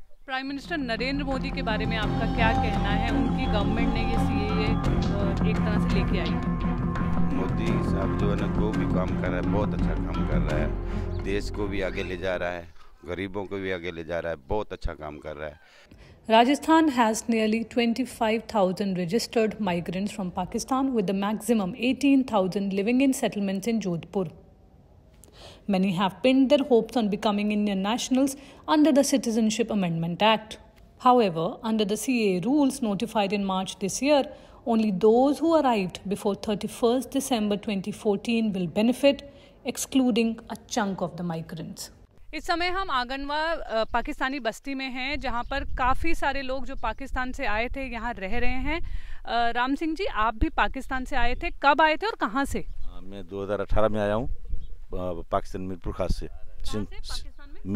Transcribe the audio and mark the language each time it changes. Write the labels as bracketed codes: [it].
[hi] Prime minister Narendra Modi के बारे में आपका क्या कहना है? उनकी गवर्नमेंट ने ये सीएए एक तरह से लेके आई है। मोदी साहब जो है ना वो भी काम कर रहा है, बहुत अच्छा काम कर रहा है, देश को भी आगे ले जा रहा है, गरीबों को भी आगे ले जा रहा है, बहुत अच्छा काम कर रहा है। [en] Rajasthan has nearly 25,000 registered migrants from Pakistan, with the maximum 18,000 living in settlements in Jodhpur. Many have pinned their hopes on becoming Indian nationals under the Citizenship Amendment Act. However, under the CAA rules notified in March this year, only those who arrived before 31st December 2014 will benefit, excluding a chunk of the migrants. [hi] इस समय हम आंगनवा पाकिस्तानी बस्ती में हैं, जहां पर काफ़ी सारे लोग जो पाकिस्तान से आए थे यहाँ रह रहे हैं। राम सिंह जी, आप भी पाकिस्तान से आए थे, कब आए थे और कहां से? मैं 2018 में आया हूँ, पाकिस्तान मीरपुर खास से। पाकिस्तान में